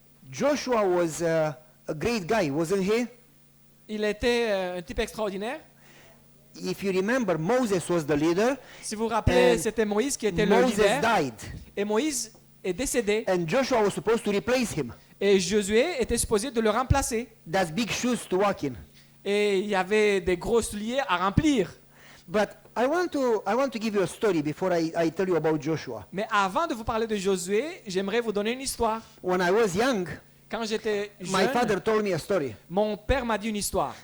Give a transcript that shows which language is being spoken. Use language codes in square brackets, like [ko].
[en] Joshua was a great guy, wasn't he? [fr] il était un type extraordinaire. [en] If you remember, Moses was the leader. [fr] Si vous vous rappelez, [en] And [fr] c'était Moïse qui était le [en] Moses [fr] leader. [en] died, [fr] Et Moïse est décédé. [en] and Joshua was supposed to replace him. [fr] Et Josué était supposé de le remplacer. [en] That's big shoes to walk in. [fr] Et il y avait des gros souliers à remplir. [en] But I want to give you a story before I tell you about Joshua. [fr] Mais avant de vous parler de Josué, j'aimerais vous donner une histoire. [en] When I was young, [fr] Quand j'étais [en] my [fr] jeune, [en] father told me a story. [fr] mon père m'a dit une histoire.